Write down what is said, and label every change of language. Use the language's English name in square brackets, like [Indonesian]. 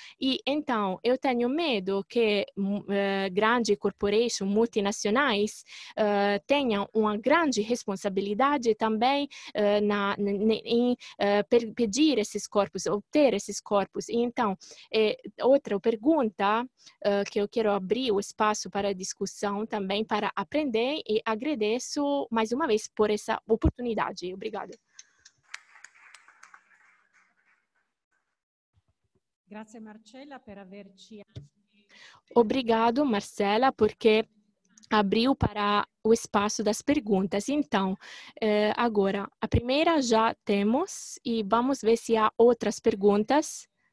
[Portuguese] E então, eu tenho medo que grandes corporações multinacionais tenham uma grande responsabilidade também em pedir esses corpos, obter esses corpos. E então, outra pergunta que eu quero abrir o espaço para discussão também, para aprender, e agradeço mais uma vez por essa oportunidade. Obrigada. [Italian] Grazie Marcella per averci... [Portuguese] Obrigado, Marcela, porque abriu para o espaço das perguntas. Então, agora, a primeira já temos e vamos ver se há outras perguntas.